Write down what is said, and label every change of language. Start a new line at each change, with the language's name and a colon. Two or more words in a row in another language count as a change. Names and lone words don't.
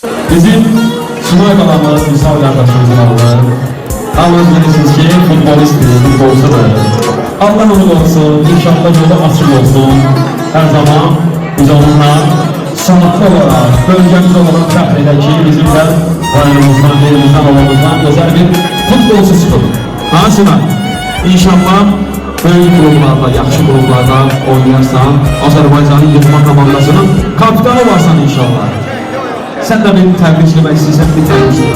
Azerbaijani: Bizim Sunay balamız, misal kardeşimizin adı. Yalnız bilirsiniz ki futbolistdir, futbolcudur. Allah onu olsun, inşallah yolu açık olsun. Her zaman biz onunla sanatlı olarak, bölgemiz olarak fəxr edək ki, bizim də rayonumuzdan, yerimizdən, havamızdan özel bir futbolcu çıxır. Ha Sunay? İnşallah böyük klublarda, yaxşı klublarda oynayarsan, Azərbaycanın yığma komandasının kapitanı varsan inşallah.
Turkish: Sen de beni
Azerbaijani: təbrikləmək istəyirsən, bir təbriklə.